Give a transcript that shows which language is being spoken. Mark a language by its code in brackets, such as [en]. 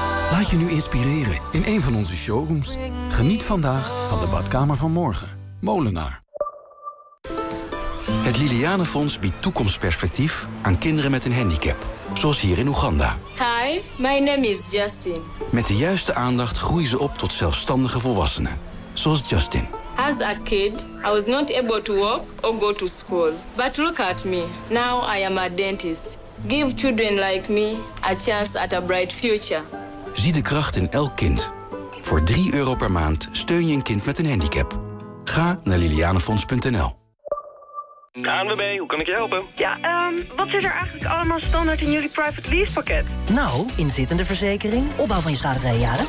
[nl] Laat je nu inspireren in een van onze showrooms. Geniet vandaag van de badkamer van morgen. Modenaar. Het Liliane Fonds biedt toekomstperspectief aan kinderen met een handicap. Zoals hier in Oeganda. [en] Hi, my name is Justin. [nl] Met de juiste aandacht groeien ze op tot zelfstandige volwassenen. Zoals Justin. [en] As a kid, I was not able to walk or go to school. But look at me. Now I am a dentist. Give children like me a chance at a bright future. [nl] Zie de kracht in elk kind. Voor €3 per maand steun je een kind met een handicap. Ga naar lilianefonds.nl. ANWB, hoe kan ik je helpen? Ja, wat zit er eigenlijk allemaal standaard in jullie private lease pakket? Nou, inzittende verzekering, opbouw van je schadevrije jaren,